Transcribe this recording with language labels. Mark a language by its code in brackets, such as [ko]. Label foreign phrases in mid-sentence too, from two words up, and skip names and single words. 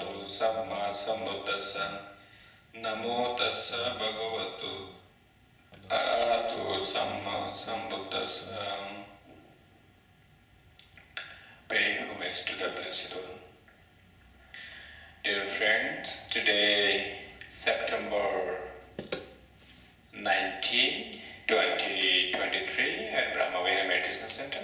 [pi] Samma Sambuddhassa. Namo tassa bhagavatu arahato samma sambuddhassa. [en] Pay homage to the Blessed One. Dear friends, today September 19, 2023 at Brahmavihara Meditation Center.